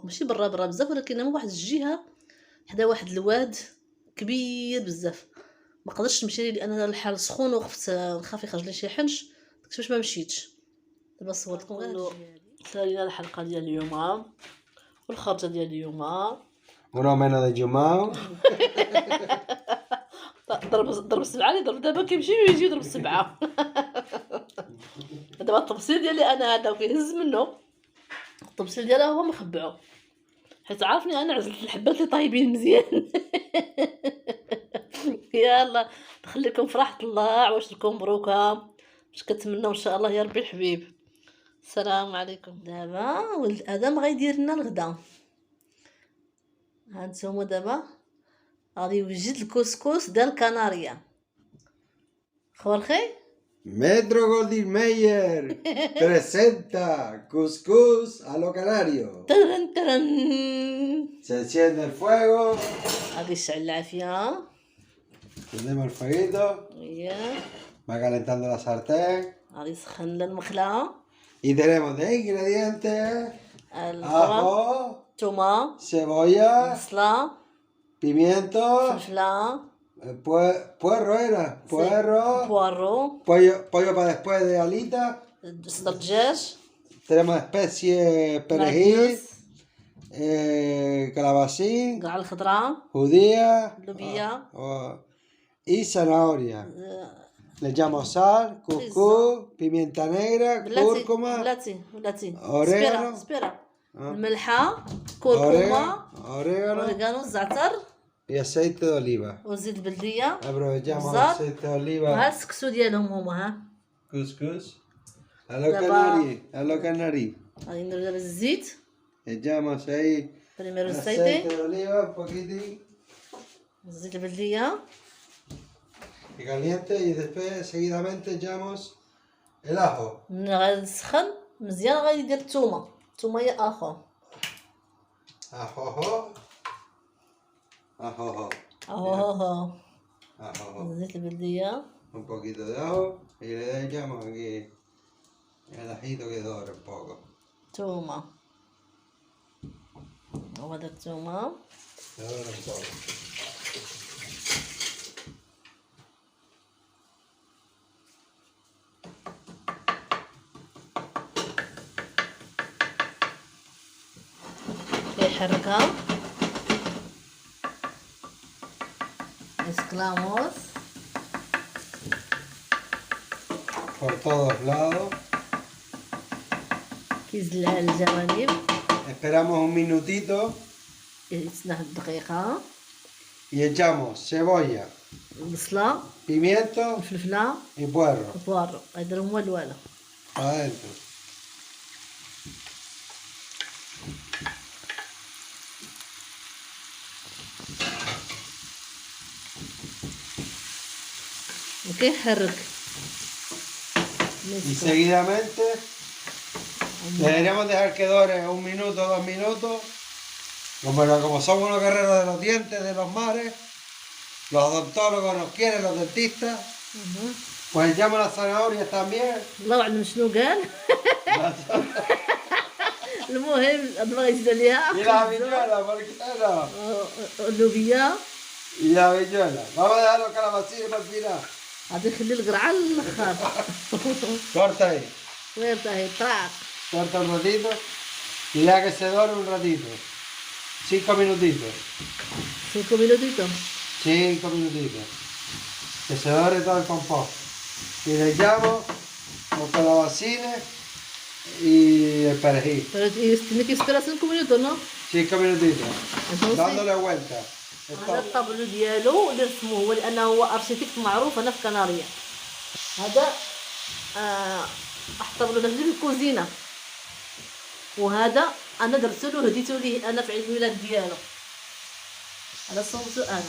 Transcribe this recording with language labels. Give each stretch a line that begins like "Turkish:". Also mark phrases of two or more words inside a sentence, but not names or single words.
Arabic: ماشي برا بزاف ولكن هو واحد الجهة حدا واحد الواد كبير بزاف. ما قدرتش نمشي لان الحال سخون وخفت نخاف يخرج لي شي حنش. داكشي باش ما مشيتش. دابا صورتكم غير سالينا الحلقة ديال اليوم والخرجة ديال اليوم.
Spanish: Uno menos de Jumao.
Arabic: ضرب السبعة اللي ضرب دابا كيمشي ويجي يضرب السبعة. دابا التبصيل ديالي انا هذا وكيهز منه. التبصيل ديالها هو مخبعو حيت عارفني انا عزلت الحبات اللي طايبين مزيان. يلا نخليكم في راحة الله. عواشركم مبروكة. باش كنتمناو ان شاء الله يا ربي الحبيب. السلام عليكم. دابا ولد ادم غيدير لنا الغدا. هانتوما دابا غادي يوجد الكسكس ديال كناريا. خورخي
Spanish: Metro Goldwyn Mayer presenta cuscús a lo canario. ترن ترن. Se enciende el fuego,
Arabic: غادي يشعل العافيه.
Spanish: prendemos el fueguito, اييه va calentando la sartén
Arabic: غادي يسخن لنا المقله.
Spanish: y tenemos de ingredientes
Arabic: الفرن،
Spanish: ajo,
Arabic: الثومه،
Spanish: cebolla,
Arabic: البصله،
Spanish: pimiento,
Arabic: الفلفله،
Spanish: puerro era, puerro,
Arabic: بوارو،
Spanish: pollo para después de alita,
Arabic: صدر الدجاج،
Spanish: tenemos especies perejil, calabacín,
Arabic: كاع الخضره،
Spanish: judía
Arabic: اللوبيا،
Spanish: y zanahoria. Le echamos sal, cuscús, pimienta negra, cúrcuma,
Arabic: بلاتي
Spanish: orégano,
Arabic: سبيرة الملحه، كركمه،
Spanish: orégano
Arabic: اوريغانو، الزعتر
Spanish: y aceite de oliva.
Arabic: وزيت البلديه.
Spanish: Aprovechamos el Usar. aceite de ها oliva.
Arabic: السكسو ديالهم هما. ها
Spanish: Cuscús. A lo
Arabic: Daba-
Spanish: canarí, a lo canarí.
Arabic: غادي نديرو دابا الزيت.
Spanish: Echamos ahí بريميرو aceite
Arabic: الزيتي،
Spanish: de oliva, un poquitín,
Arabic: زيت البلديه،
Spanish: que caliente y después seguidamente echamos el ajo.
Arabic: من غادي يسخن مزيان غادي يدير الثومه. الثومه هي اخو.
Spanish: Ajojo. Ajojo. اهو Ajojo.
Arabic: زيت البلديه.
Spanish: Un poquito de ajo y le echamos aquí el ajito que dora un poco.
Arabic: ثومه، وهذا الثومه.
Spanish: Que dora un poco.
Arabic: كيحركها.
Spanish: Mezclamos. Por todos lados.
Arabic: كيزلع الجوانب.
Spanish: Esperamos un minutito
Arabic: يتسنى دقيقة.
Spanish: y echamos cebolla,
Arabic: البصلة،
Spanish: pimiento
Arabic: الفلفلة،
Spanish: y puerro
Arabic: البوارو. هيديرو هما الوالا.
Spanish: adentro.
Arabic: وكيحرك.
Spanish: Y seguidamente deberíamos dejar que dore un minuto, 2 minutos. Como somos unos guerreros de los dientes, de los mares, los odontólogos nos quieren, los dentistas, pues echamos las zanahorias también.
Arabic: الله أعلم شنو قال. المهم بغا يزيد عليها.
Spanish: Y la habichuela, ¿por qué no?
Arabic: اللوبيا.
Spanish: Y la habichuela. Vamos a dejar los calabacines para el final.
Arabic: غادي نخلي القرعة للآخر.
Spanish: Corta ahí.
Arabic: وين هي طراق.
Spanish: Corta un ratito y deja que se dore un ratito. 5 minutitos. 5 minutitos. 5 minutitos. Que se dore todo el compost. Y le echamos los calabacines y el perejil. Pero tiene que esperar 5 minutos, ¿no? 5 minutitos. Entonces- Dándole vuelta.
Arabic: هذا الطابلو ديالو اللي رسموه هو لانه هو ارشيتكت معروف هنا في كناريا. هذا الطابلو ده في الكوزينه، وهذا انا درتو له هديتو ليه انا في عيد الميلاد ديالو. هذا صوبتو انا.